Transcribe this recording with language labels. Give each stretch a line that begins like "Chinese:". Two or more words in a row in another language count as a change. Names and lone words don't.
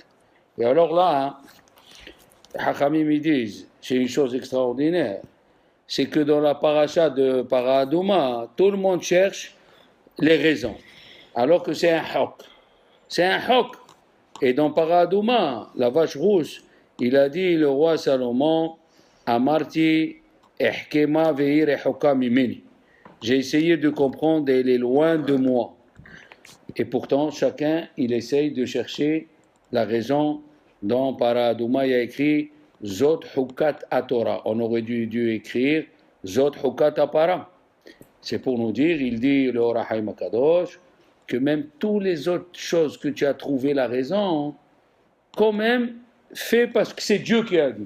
French: Et alors là, Hachamim ils disent, c'est une chose extraordinaire, c'est que dans la paracha de Paradouma, tout le monde cherche les raisons, alors que c'est un hok. C'est un hok. Et dans Paradouma, la vache rousse, il a dit, le roi Salomon,
Hebrew: אמרתי אחכמה והיא רחוקה ממני.
French: J'ai essayé de comprendre et elle est loin de moi. Et pourtant, chacun, il essaye de chercher la raison. Dans Paradouma, il y a écrit
Hebrew: זאת חוקת התורה.
French: On aurait dû écrire
Hebrew: זאת חוקת הפרה.
French: C'est pour nous dire, il dit le Orahaim Akadosh, que même toutes les autres choses que tu as trouvé la raison, quand même, fais parce que c'est Dieu qui a dit.